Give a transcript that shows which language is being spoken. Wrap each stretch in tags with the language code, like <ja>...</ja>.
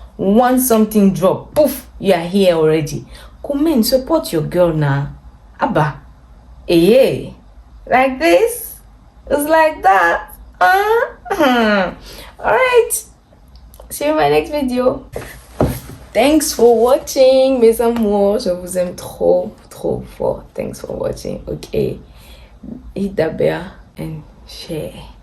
<en>Once something drop, poof, you are here already. Comment, support your girl now. Abba, hey, like this, it's like that. All right, see you in my next video. Thanks for watching,</en> <fr>mes amours. Je vous aime trop, trop fort.</fr> <en>Thanks for watching. Okay, hit the bell and share.</en>